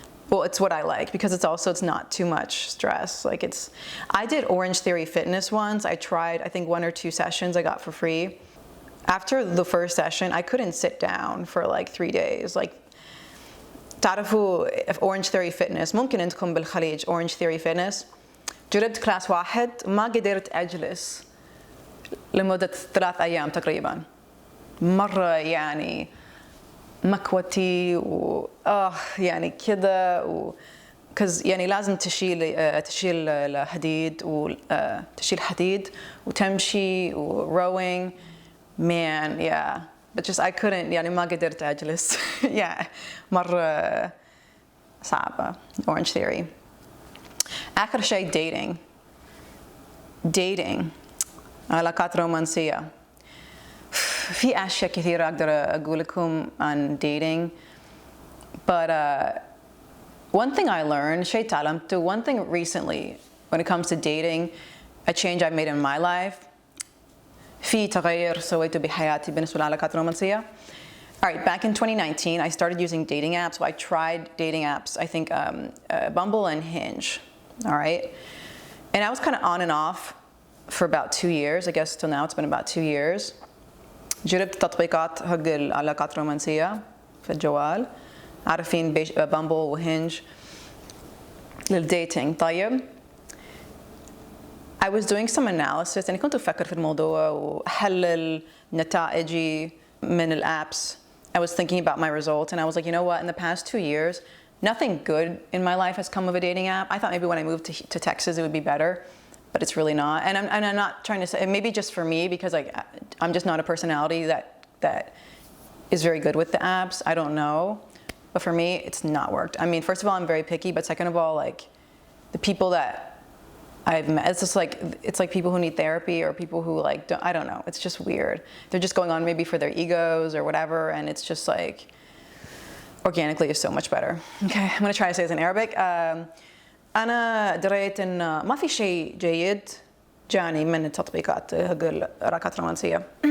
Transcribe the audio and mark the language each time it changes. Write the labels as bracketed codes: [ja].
[en] Well, it's what I like because it's not too much stress. Like I did Orange Theory Fitness once. I tried I think 1 or 2 sessions I got for free. After the first session, I couldn't sit down for like 3 days. [ar] Like تعرفوا Orange Theory Fitness ممكن عندكم بالخليج Orange Theory Fitness. جربت كلاس واحد ما قدرت أجلس لمدة 3 أيام تقريبا. مرة يعني مكوتي يعني كذا because يعني لازم تشيل الحديد تشيل حديد وتمشي rowing. [en] Man, yeah. But just I couldn't [ar] يعني ما قدرت أجلس. yeah. مرة صعبة. Orange Theory. آخر شيء dating. علاقات رومانسية. في أشياء كثيرة أقدر أقول لكم عن dating. [en] But one thing I learned, [ar] شيء تعلمته, [en] one thing recently when it comes to dating, a change I made in my life. [ar] في تغير سويته بحياتي بالنسبة للعلاقات الرومانسية. [en] Alright, back in 2019, I started using dating apps. So I tried dating apps, I think Bumble and Hinge. Alright. And I was kind of on and off for about 2 years. I guess till now it's been about 2 years. [ar] جربت تطبيقات حق العلاقات الرومانسية في الجوال. عارفين بامبل وهنج للديتينج. طيب [en] I was doing some analysis [ar] يعني كنت أفكر في الموضوع وأحلل نتائجي من الابس. [en] I was thinking about my results and I was like, you know what, in the past 2 years, nothing good in my life has come of a dating app. I thought maybe when I moved to Texas it would be better, but it's really not. And I'm not trying to say, maybe just for me, because like I'm just not a personality that is very good with the apps. I don't know. But for me, it's not worked. I mean, first of all, I'm very picky, but second of all, like the people that I've met, it's just like, it's like people who need therapy or people who like, I don't know, it's just weird. They're just going on maybe for their egos or whatever, and it's just like, organically is so much better. Okay, I'm gonna try to say this in Arabic. [ar] أنا دريت إن ما في شيء جيد جاني من التطبيقات العلاقات الرومانسية.